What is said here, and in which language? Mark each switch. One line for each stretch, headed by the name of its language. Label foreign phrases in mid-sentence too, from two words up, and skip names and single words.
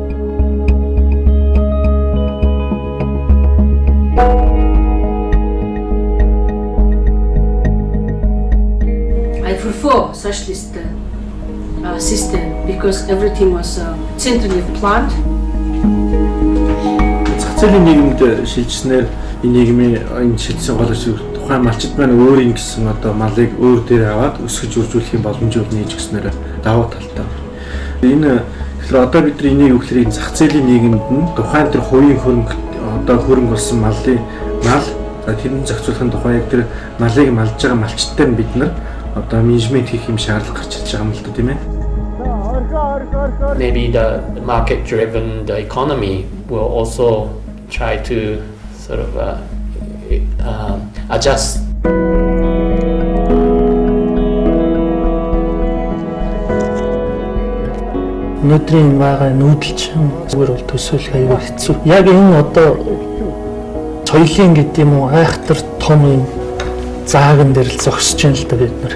English: I prefer socialist system because everything was centrally planned.
Mongolian: Зах зээлийн нийгэмд шилжснээр энэ нийгмийн энэ шилжсэн гол зүйл тухайн малчид маань өөрийн гэсэн одоо малыг өөр дээр аваад өсгөж үржүүлэхийн боломжийг нээж өгснээр давуу талтай. Энэ тэгэхээр одоо бид нар энийг өгөхлээр зах зээлийн нийгэмд нь тухайн тэр хувийн хөрөнгө одоо хөрөнгө болсон мал тэрний зохицуулахын тухай яг тэр малыг малж байгаа малчидтай нь бид нар одоо менежмент хийх юм шаардлага гарч ирж байгаа юм л да тийм ээ.
English: Maybe the market-driven economy will also try to sort of adjust.
Mongolian: Өнөөдрийн байгаа нүүдэлчин зүгээр бол төсөөлөх аюул хэцүү. Яг энэ одоо соёлын гэдэг юм уу айхтар том юм зааган дээр л зогсож байна л да бид нар.